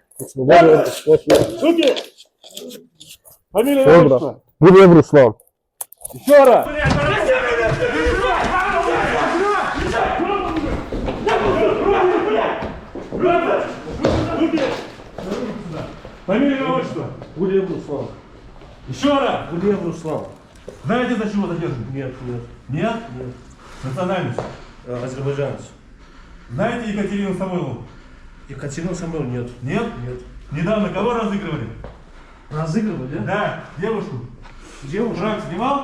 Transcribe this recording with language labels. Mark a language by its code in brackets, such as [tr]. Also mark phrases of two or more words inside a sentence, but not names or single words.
[az] Hamısını. Ver. [ru] Фамилия [az] Ver bura. Buraya vur Ruslan. [ru] Еще раз. Фамилия, отчество. [az] Buraya vur Ruslan. [ru] Еще раз. [az] Buraya vur Ruslan. [ru] Знаете, за чего задержан? Нет. Нет? Национальность. Азербайджанец. Знаете Екатерину Самойлову? Екатерина Самойлова нет. Нет? Нет. Недавно кого разыгрывали? Разыгрывали, да? Да, девушку. Девушку? Франк снимал?